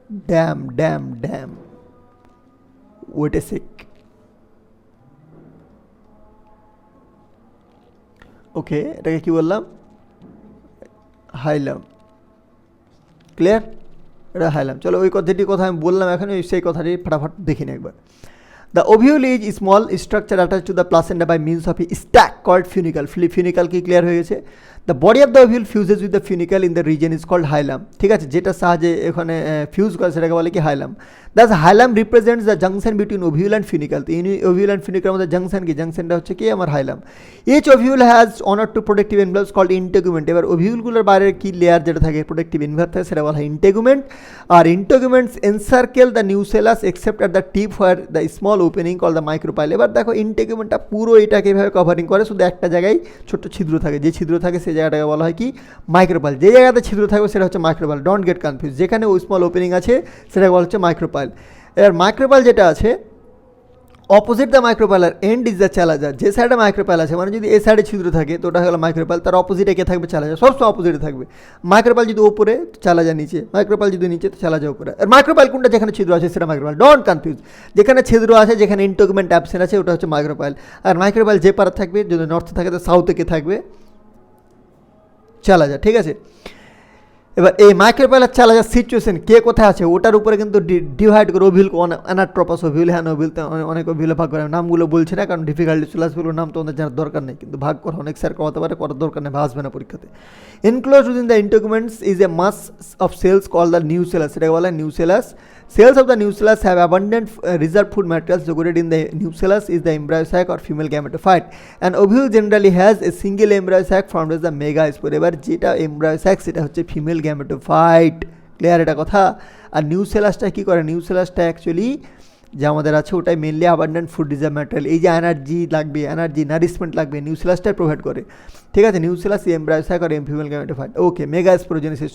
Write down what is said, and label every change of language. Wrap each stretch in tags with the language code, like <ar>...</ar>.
<en>Damn wait a sec.</en> <bn>ওকে, এটাকে কি বললাম? হাইলাম। ক্লিয়ার? এটা হাইলাম। চলো ওই কথাটি কথা আমি বললাম এখন, সেই কথাটি ফটাফট দেখি নি একবার।</bn> <en>The ovule is small structure attached to the placenta by means of a stack called funicle.</en> <bn>Funicle কি ক্লিয়ার হয়ে গেছে?</bn> <en>The body of the ovule fuses with the funicle in the region is called hilum.</en> <bn>ঠিক আছে, যেটা সাহায্যে এখানে fuse করে সেটাকে বলে কি হাইলাম।</bn> <en>Thus hilum represents the junction between ovule and funicle.</en> <bn>তো</bn> <en>ovule and funicle</en> <bn>মধ্যে জাংশন কি? জাংশনটা হচ্ছে কি আমার হাইলাম।</bn> <en>Each ovule has one or two protective envelopes called integument.</en> <bn>এবার ওভিউলগুলোর বাইরের কি লেয়ার যেটা থাকে প্রোটেক্টিভ এনভেলপ থাকে সেটা বলা হয় integument.</bn> <en>আর integuments encircle the nucellus except at the tip where the small opening call the micropyle.</en> <bn>এবার দেখো ইন্টেগুমেন্টটা পুরো এটাকে এভাবে কভারিং করে, শুধু একটা জায়গায় ছোট্ট ছিদ্র থাকে, যে ছিদ্র থাকে সেই জায়গাটাকে বলা হয় কি? মাইক্রোপাইল। যে জায়গাতে ছিদ্র থাকবে সেটা হচ্ছে মাইক্রোপাইল।</bn> <en>don't get confuse,</en> <bn>যেখানে ওই স্মল ওপেনিং আছে সেটাকে বলা হচ্ছে মাইক্রোপাইল। এবার মাইক্রোপাইল যেটা আছে</bn> <en>Opposite the micropylar end is the chalazal.</en> <bn>যে সাইডে মাইক্রোপাইল আছে মানে যদি এই সাইডে ছিদ্র থাকে তো ওটা হলো মাইক্রোপাইল, তার অপোজিটে কে থাকবে? চ্যালাজার। সবসময় অপোজিটে থাকবে। মাইক্রোপাইল যদি উপরে, চ্যালাজার নিচে, মাইক্রোপাইল যদি নিচে তো চ্যালাজার উপরে। আর মাইক্রোপাইল কোনটা? যেখানে ছিদ্র আছে সেটা মাইক্রোপাইল।</bn> <en>don't confuse,</en> <bn>যেখানে ছিদ্র আছে, যেখানে ইন্টেগুমেন্ট অ্যাবসেন্ট আছে ওটা হচ্ছে মাইক্রোপাইল। আর মাইক্রোপাইল যে পারে থাকবে, যদি নর্থে থাকে তো সাউথে কে থাকবে? চ্যালাজার। ঠিক আছে, এবার এই মাইক্রোপাইলার চ্যালাজার সিচুয়েশন কে কোথায় আছে ওটার উপরে কিন্তু ডিভাইড করে ওভিউলকে অ্যানাট্রপাস ওভিউল, হ্যাঁ ওভিউলতে অনেক ওভিউলে ভাগ করে। নামগুলো বলছি না কারণ ডিফিকাল্টি চলে আসবে, নাম তো আমাদের জানার দরকার নেই, কিন্তু ভাগ করা অনেক স্যার করাতে পারে, করার দরকার নেই, আসবে না পরীক্ষাতে।</bn> <en>Enclose within the integuments is a mass of cells call the nucellus.</en> <bn>এটাকে বলা হয় nucellus.</bn> <en>Cells of the nucellus have abundant reserved food materials located in the nucellus is the embryo sac or female gametophyte. An ovule generally has a single embryo sac formed as the megaspore.</en> <bn>এবার যেটা embryo sac সেটা হচ্ছে female gametophyte। Clear এটা কথা? আর নিউসেলাসটা কি করে? নিউসেলাসটা actually যে আমাদের আছে ওটাই mainly</bn> <en>Abundant food reserve material.</en> <bn>এই যে এনার্জি লাগবে, এনার্জি নারিশমেন্ট লাগবে, নিউসেলাসটাই প্রোভাইড করে। ঠিক আছে, নিউসেলাস এমব্রায়ো সাক আর ফিমেল গ্যামেটোফাইট। ওকে, মেগাস্পোরোজেনেসিস।</bn>